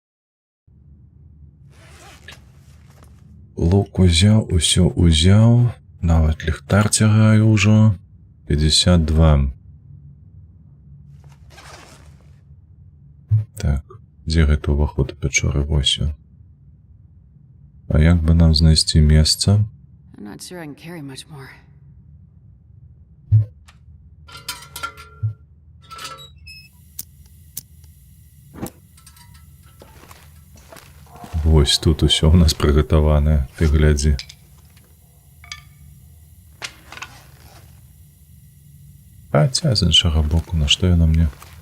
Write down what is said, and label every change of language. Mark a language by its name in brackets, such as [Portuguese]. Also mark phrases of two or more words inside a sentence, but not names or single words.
[Belarusian] Лук узяў, усё узяў, нават ліхтар цягаю ўжо. 52. Так, дзе гэта ўваход у пячоры? Вось ён. А як бы нам знайсці месца? [English] I'm not sure I can carry much more. [Belarusian] Вось тут усё ў нас прыгатаванае, ты глядзі. Хаця, з іншага боку, на што яна мне?